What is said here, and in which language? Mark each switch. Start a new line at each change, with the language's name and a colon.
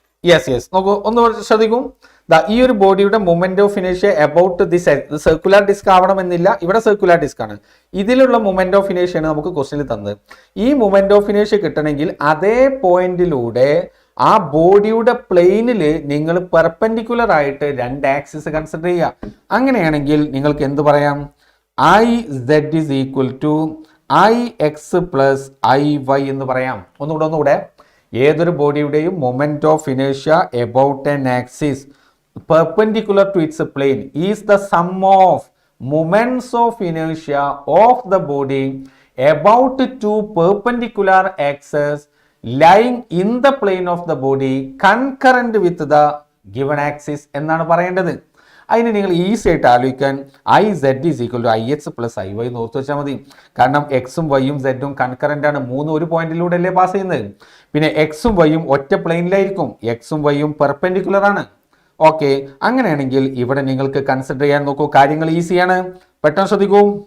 Malayalam: Yes, നോക്കൂ, ഒന്ന് ശ്രദ്ധിക്കും. ഈ ഒരു ബോഡിയുടെ moment of ഇനേഷ്യ about this circular disk ആവണമെന്നില്ല, ഇവിടെ സർക്കുലർ ഡിസ്ക് ആണ്. ഇതിലുള്ള മൊമെന്റ് ഓഫ് ഇനേഷ്യാണ് നമുക്ക് ക്വസ്റ്റ്യനിൽ തന്നത്. ഈ മൊമെന്റ് ഓഫ് ഇനേഷ്യ കിട്ടണമെങ്കിൽ അതേ പോയിന്റിലൂടെ ആ ബോഡിയുടെ പ്ലെയിനിൽ നിങ്ങൾ പെർപെൻഡിക്കുലർ ആയിട്ട് രണ്ട് ആക്സിസ് കൺസിഡർ ചെയ്യുക. അങ്ങനെയാണെങ്കിൽ നിങ്ങൾക്ക് എന്ത് പറയാം?
English: IZ is equal to IX plus IY
Malayalam: എന്ന് പറയാം. ഒന്നുകൂടെ ഏതൊരു ബോഡിയുടെയും
English: moment of ഇനേഷ്യ about N axis perpendicular to its plane is the sum of moments of inertia of the body about two perpendicular axes lying in the plane of the body concurrent with the given axis
Malayalam: എന്നാണ് പറയേണ്ടത്. അതിന് നിങ്ങൾ easy ആയിട്ട് ആലോചിക്കാൻ
English: IZ is equal to IX plus IY
Malayalam: എന്ന് ഓർത്ത് വെച്ചാൽ മതി. കാരണം എക്സും വൈയും സെഡും കൺകറന്റ് ആണ്, മൂന്ന് ഒരു പോയിന്റിലൂടെ അല്ലേ പാസ് ചെയ്യുന്നത്. പിന്നെ എക്സും വൈയും ഒറ്റ പ്ലെയിനിലായിരിക്കും, എക്സും വൈയും പെർപെൻഡിക്കുലർ ആണ്. ഓക്കെ, അങ്ങനെയാണെങ്കിൽ ഇവിടെ നിങ്ങൾക്ക് കൺസിഡർ ചെയ്യാൻ നോക്കൂ, കാര്യങ്ങൾ ഈസിയാണ്. പെട്ടെന്ന് ശ്രദ്ധിക്കൂ.